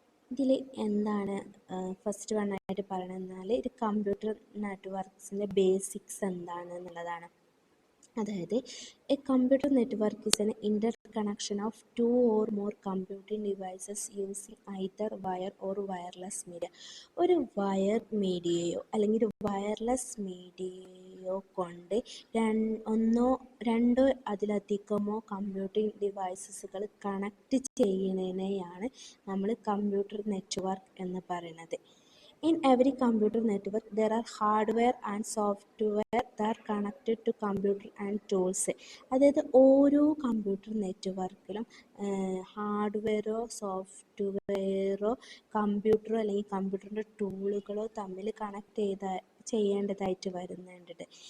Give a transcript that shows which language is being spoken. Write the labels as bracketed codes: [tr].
[ml] ഇതിൽ എന്താണ് ഫസ്റ്റ് വണ്ണായിട്ട് പറയണമെന്നാൽ ഇത് കമ്പ്യൂട്ടർ നെറ്റ്വർക്ക്സിൻ്റെ ബേസിക്സ് എന്താണെന്നുള്ളതാണ്. അതായത് [en] A computer network is an interconnection of 2 or more computing devices using either wire or wireless media. [ml] ഒരു wire മീഡിയയോ അല്ലെങ്കിൽ ഒരു വയർലെസ് മീഡിയയോ കൊണ്ട് ഒന്നോ രണ്ടോ അതിലധികമോ കമ്പ്യൂട്ടിംഗ് ഡിവൈസസുകൾ കണക്ട് ചെയ്യുന്നതിനെയാണ് നമ്മൾ കമ്പ്യൂട്ടർ നെറ്റ്വർക്ക് എന്ന് പറയുന്നത്. [en] In every computer network, there are hardware and software that are connected to computer and tools. [ml] അതായത് ഓരോ കമ്പ്യൂട്ടർ നെറ്റ്വർക്കിലും ഹാർഡ്വെയറോ സോഫ്റ്റ്വെയറോ കമ്പ്യൂട്ടറോ അല്ലെങ്കിൽ കമ്പ്യൂട്ടറിൻ്റെ ടൂളുകളോ തമ്മിൽ കണക്ട് ചെയ്യേണ്ടതായിട്ട് വരുന്നുണ്ട്.